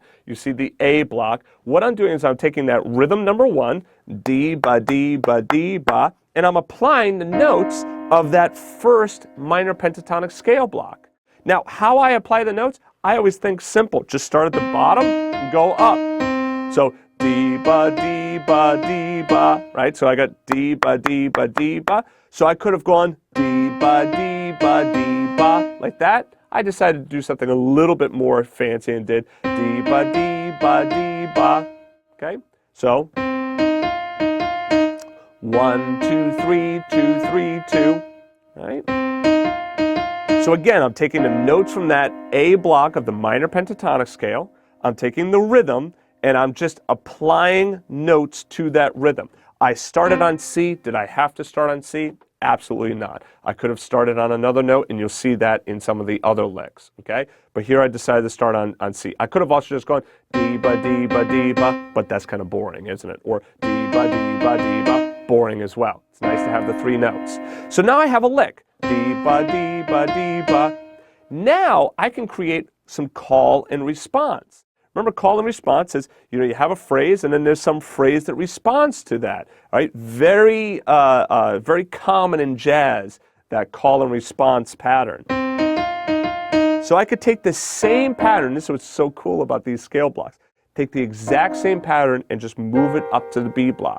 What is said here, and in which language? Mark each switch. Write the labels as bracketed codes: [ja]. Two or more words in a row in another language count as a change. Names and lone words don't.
[en] You see the A block. What I'm doing is I'm taking that rhythm number 1, D, ba, D, ba, D, ba, and I'm applying the notes of that first minor pentatonic scale block. Now, how I apply the notes, I always think simple. Just start at the bottom and go up. So D, ba, D, ba, D, ba, right? So I got D, ba, D, ba, D, ba. So I could have gone D, ba, D, ba, D, ba, like that. I decided to do something a little bit more fancy and did D, ba, D, ba, D, ba. Okay? So 1, 2, 3, 2, 3, 2. Right? So again, I'm taking the notes from that A block of the minor pentatonic scale. I'm taking the rhythm, and I'm just applying notes to that rhythm. I started on C. Did I have to start on C? Absolutely not. I could have started on another note, and you'll see that in some of the other licks, okay? But here I decided to start on C. I could have also just gone D, ba, D, ba, D, ba, but that's kind of boring, isn't it? Or D, ba, D, ba, D, ba, boring as well. It's nice to have the 3 notes. So now I have a lick. D, ba, D, ba, D, ba. Now I can create some call and response. Remember, call and response is, you have a phrase and then there's some phrase that responds to that, right? Very common in jazz, that call and response pattern. So I could take the same pattern, this is what's so cool about these scale blocks, take the exact same pattern and just move it up to the B block.